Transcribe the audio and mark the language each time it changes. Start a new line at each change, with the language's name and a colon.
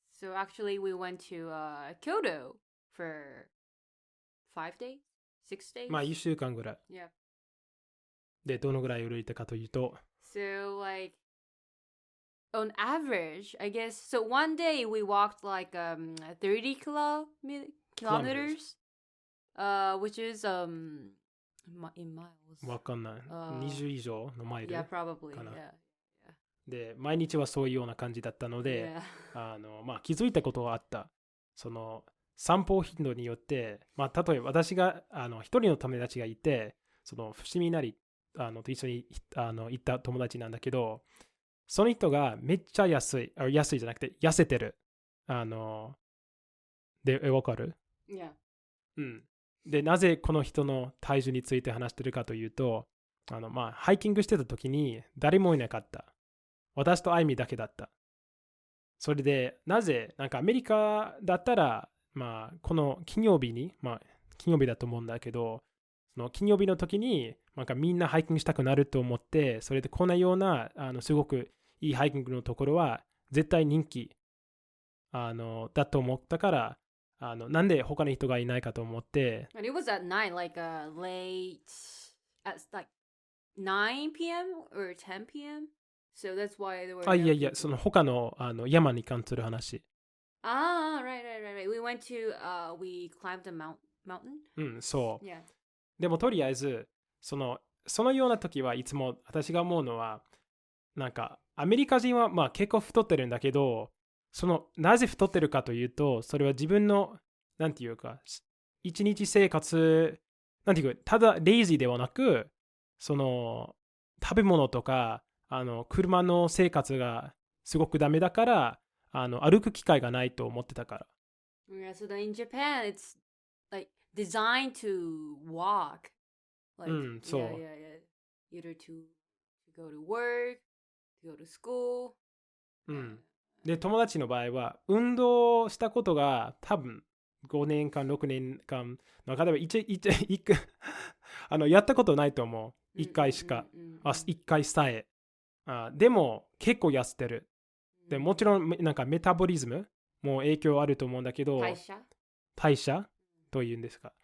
English: So actually we went to Kyoto for 5 days? 6 days?
Japanese: まあ1週間ぐらい。
English: Yeah.
Japanese: で、どのぐらい歩いたかというと。
English: So like on average, I guess, so one day we walked like 30 kilometers, which is in miles.
Japanese: わかんない。20以上のマイル
English: Yeah, probably.
Japanese: かな。
English: Yeah.
Japanese: で、毎日はそういうような感じだったので、まあ気づいたことはあった。その散歩頻度によって、まあ例えば私が一人の友達がいて、その伏見なりと一緒に行った友達なんだけど、その人がめっちゃ安いじゃなくて痩せてる。で、わかる？
English: Yeah.
Japanese: うん。で、なぜこの人の体重について話してるかというと、まあ、ハイキングしてた時に誰もいなかった。私とアイミだけだった。それで、なぜ、なんかアメリカだったら、まあこの金曜日に、まあ金曜日だと思うんだけど、その金曜日の時になんかみんなハイキングしたくなると思って、それでこんなようなすごくいいハイキングのところは絶対人気だと思ったから、なんで他の人がいないかと思って。
English: And it was at night, like late, at like 9 p.m. or 10 p.m. So that's why there were.
Japanese: いやいや、その他の山に関する話。
English: Right. We went to, we climbed a mountain.
Japanese: うん、そう。
English: Yeah.
Japanese: でもとりあえず、そのような時はいつも私が思うのは、なんかアメリカ人はまあ結構太ってるんだけど、なぜ太ってるかというと、それは自分の、なんていうか、一日生活、なんていうか、ただレイジーではなく、その食べ物とか、車の生活がすごくダメだから、歩く機会がないと思ってたから。
English: Yeah, so in Japan, it's like designed to walk. Like,
Japanese: そう。
English: Yeah. Either to go to work, to go to school.
Japanese: で、友達の場合は、運動したことが多分5年間、6年間の中ではやったことないと思う。1回しか。 1回さえ。でも、結構痩せてる。でもちろん、なんかメタボリズムも影響あると思うんだけど、代謝というんですか。